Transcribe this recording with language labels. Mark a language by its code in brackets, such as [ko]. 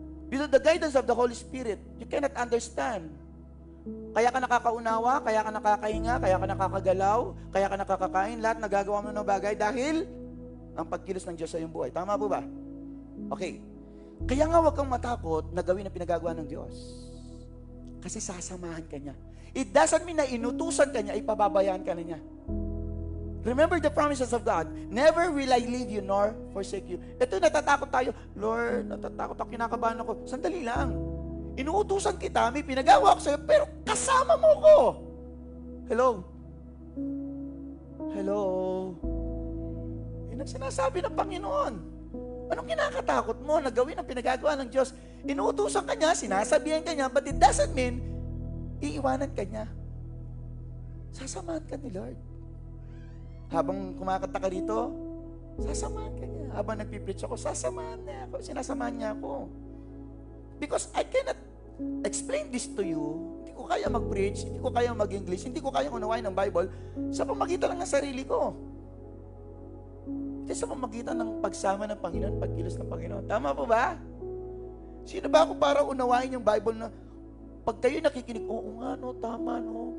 [en] Without the guidance of the Holy Spirit, you cannot understand. [tl] Kaya ka nakakaunawa, kaya ka nakakahinga, kaya ka nakakagalaw, kaya ka nakakakain, lahat nagagawa mo ng bagay dahil ang pagkilos ng Diyos sa iyong buhay. Tama po ba? Okay. Kaya nga huwag kang matakot na gawin ang pinagagawa ng Diyos. Kasi sasamahan ka niya. [en] It doesn't mean [tl] na inutusan ka niya, ipababayaan ka na niya. [en] Remember the promises of God. Never will I leave you nor forsake you. [tl] Ito, natatakot tayo. Lord, natatakot ako, kinakabahan ako. Sandali lang. Inuutusan kita, may pinagawa ko sa'yo, pero kasama mo ko. Hello? Hello? Yan ang sinasabi ng Panginoon. Anong kinakatakot mo na gawin ang pinagagawa ng Diyos? Inuutusan ka niya, sinasabihan ka niya, [en] but it doesn't mean [tl] iiwanan ka niya. Sasamahan ka ni Lord. Habang kumakanta ka rito, sasamahan ka niya. Habang nagpipreach ako, sasamahan niya ako. Sinasamahan niya ako. [en] Because I cannot explain this to you. [tl] Hindi ko kaya mag-preach, hindi ko kaya mag-English, hindi ko kaya unawain ng Bible sa pamagitan lang ng sarili ko. Ito sa pamagitan ng pagsama ng Panginoon, pagkilos ng Panginoon. Tama po ba? Sino ba ako para unawain yung Bible na pag kayo nakikinig, oo nga no, tama no.